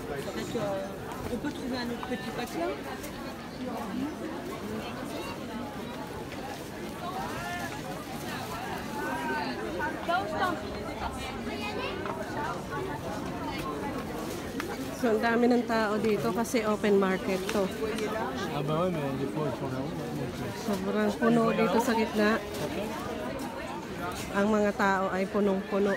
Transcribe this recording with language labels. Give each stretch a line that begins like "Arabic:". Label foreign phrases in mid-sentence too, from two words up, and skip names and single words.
French: On peut trouver un autre petit paquet.
Filipino: So, ang dami ng tao dito kasi
English: open market
Filipino: to.
French: Ah bah ouais, mais des fois ils font la route.
Filipino: Sobrang puno dito sa gitna. Ang mga tao ay punong-puno.